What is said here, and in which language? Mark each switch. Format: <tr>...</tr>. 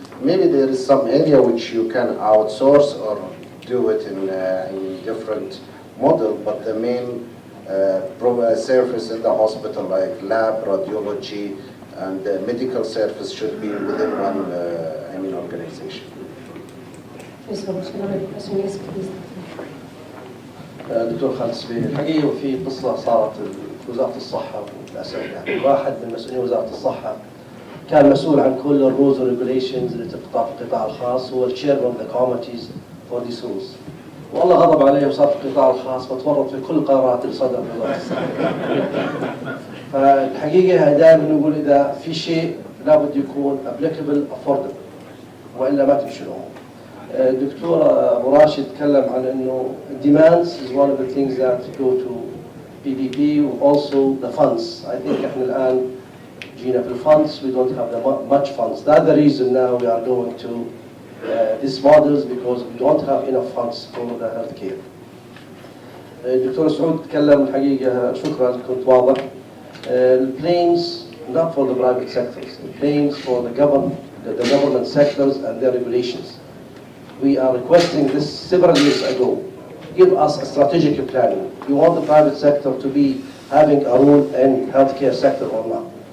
<en>Maybe there is some area which you can outsource or do it in different model, but the main service in the hospital, like lab, radiology, and medical service should be within one organization. Thank you so much. Another question, yes, please.</en> <ar>دكتور خالد سبيل، الحقيقة في قصة صارت في وزارة الصحة للأسف، يعني واحد من مسؤولين وزارة الصحة كان مسؤول عن كل الرولز والريجوليشنز اللي تطبق في القطاع الخاص، هو</ar> <en>الشيرمان of the committees for this rules,</en> <ar>والله غضب عليه وصار في القطاع الخاص وتورط في كل القرارات اللي صدرت في وزارة الصحة. فالحقيقة دائما نقول إذا في شيء لابد يكون</ar> <en>applicable affordable</en> <ar>وإلا ما تمشي الأمور. الدكتور أبو راشد تكلم عن إنه</ar> <en>demands is one of the things that go to PPP, also the funds. I think</en> <ar>إحنا الآن جينا في</ar> <en>funds, we don't have much funds. That's the reason now we are going to these models, because we don't have enough funds for the healthcare.</en> <ar>الدكتور سعود تكلم الحقيقة، شكرا كنت واضح.</ar> <en>Claims not for the private sectors, claims for the government sectors and their regulations. We are requesting this several years ago. Give us a strategic planning. You want the private sector to be having a role in healthcare sector or not?</en>